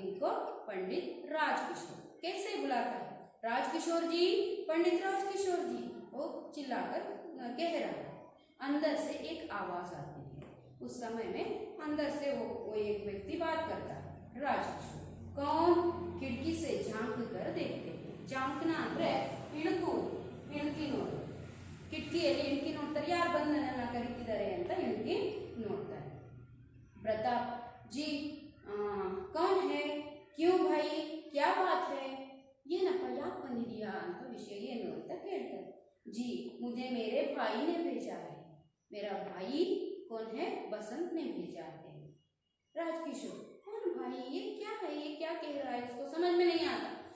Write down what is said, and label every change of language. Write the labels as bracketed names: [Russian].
[Hindi] इनको पंडित राजकिशोर कैसे बुलाता है? राजकिशोर जी, पंडित राजकिशोर जी, वो चिल्लाकर कह रहा है। अंदर से एक आवाज आती है। उस समय में अंदर से वो एक व्यक्ति बात करता है। राजकिशोर कौन? खिड़की से झांक कर देखते हैं। [Kannada] झांकना ಅಂದ್ರೆ ಇಣುಕಿ ನೋಡು, ಕಿಟಕಿಯಲ್ಲಿ ಇಣುಕಿ ನೋಡ್ತಾರೆ, ಯಾರು ಬಂದು ನನ್ನನ್ನು ಕರೀತಿದ್ದಾರೆ ಅಂತ ಇಣುಕಿ ನೋಡ್ತಾರೆ। [Hindi] प्रताप जी, कौन है, क्यों भाई, क्या बात है, [Kannada] ಏನಪ್ಪ ಯಾಕೆ ಬಂದಿದೀಯಾ ಅಂತ ವಿಷಯ ಏನು ಅಂತ ಕೇಳ್ತಾರೆ। [Hindi] जी, मुझे मेरे भाई ने भेजा है। मेरा भाई कौन है? बसंत ने भेजा है। राजकिशोर, कौन भाई, ये क्या है, ये क्या कह रहा है, इसको समझ में नहीं आता।